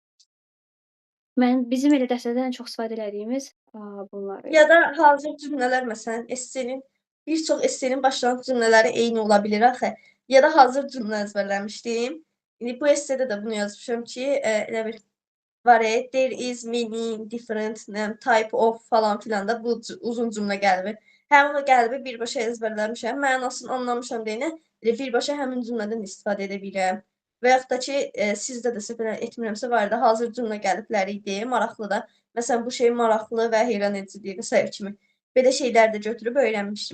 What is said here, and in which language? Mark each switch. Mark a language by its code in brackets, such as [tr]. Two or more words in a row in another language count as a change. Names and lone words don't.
[az] Bizim elə dərslərdə ən çox istifadə elədiyimiz, bunlar Ya idi. da hazır cümlələr məsələn essenin bir çox essenin başlanğıc cümlələri eyni ola bilər axı. Ya da hazır cümlə əzbərləmişdim. İndi bu essedə də bunu yazmışam ki, elə bir var [en] there is many different type of [az] falan filan da bu uzun cümlə qəlbi. Həmin o qəlbi birbaşa əzbərləmişəm. Mənasını anlamışam deyənə elə birbaşa həmin cümlədən istifadə edə bilirəm. Və yaxud da ki, sizdə də səhv etmirəmsə var idi, hazır cümlə qəlibləri idi, maraqlı da. Məsələn, bu şey maraqlı və heyran edicidir və sair kimi. Belə şeylər də götürüb öyrənmişdim.